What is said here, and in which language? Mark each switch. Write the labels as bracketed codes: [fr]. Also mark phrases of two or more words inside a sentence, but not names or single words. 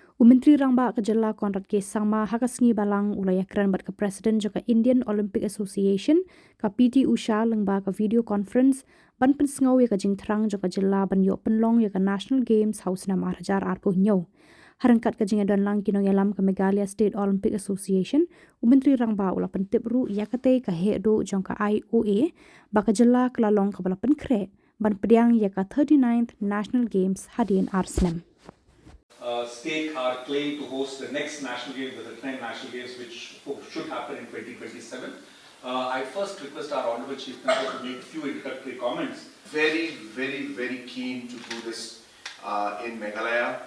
[kha] Myntri Rangbah ke Jylla Conrad ke sangma hakasngi Balang ulaya Kren bat ke President joka Indian Olympic Association ka PT Usha lyngba ka [en] video conference [kha] ban pynsngew ya ka jingthrang joka Jylla ban Ioh Pynlong ya ka National Games House na marhajar arpo nyew. Ryngkat ka jingdon lang nongialam ka Meghalaya State Olympic Association Myntri Rangbah ula pyntip ru ya katei ka NEHU jong ka Ioh ba ka Jylla kelalong ka balapan khreh ban pdiang ya ka 39th National Games hadien snem. [en] Stake our claim to host the next National Games, the Kren National Games, which should happen in 2027. I first request our Honourable Chief Minister to make a few introductory comments. Very keen to do this in Meghalaya.